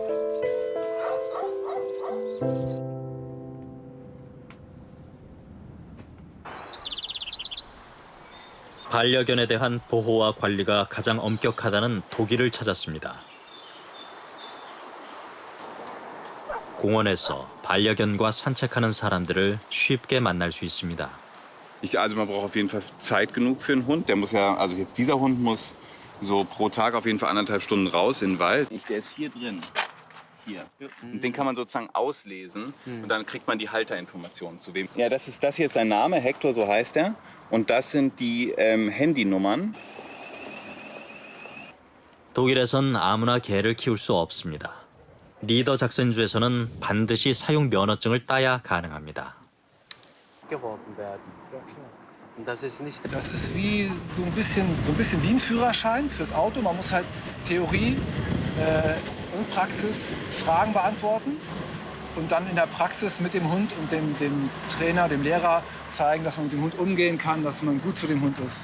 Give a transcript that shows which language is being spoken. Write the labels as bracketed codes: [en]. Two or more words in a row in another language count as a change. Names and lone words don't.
[ko] 반려견에 대한 보호와 관리가 가장 엄격하다는 독일을 찾았습니다. 공원에서 반려견과 산책하는 사람들을 쉽게 만날 수 있습니다. [de] Also man braucht auf jeden Fall Zeit genug für einen Hund. Der muss ja, also jetzt dieser Hund muss so pro Tag auf jeden Fall 1,5 Stunden raus in den Wald. Der ist hier drin. Hier. Und den kann man sozusagen auslesen und dann kriegt man die Halterinformationen zu wem. Ja, das hier ist sein Name, Hector, so heißt er. Und das sind die Handynummern. [ko] 독일에선 아무나 개를 키울 수 없습니다. 리더 작센주에서는 반드시 사용 면허증을 따야 가능합니다. [de] geworfen werden. Und das ist nicht. Das ist wie so ein bisschen wie ein Führerschein fürs Auto. Man muss halt Theorie und Praxis Fragen beantworten und dann in der Praxis mit dem Hund und dem Trainer, dem Lehrer zeigen, dass man mit dem Hund umgehen kann, dass man gut zu dem Hund ist.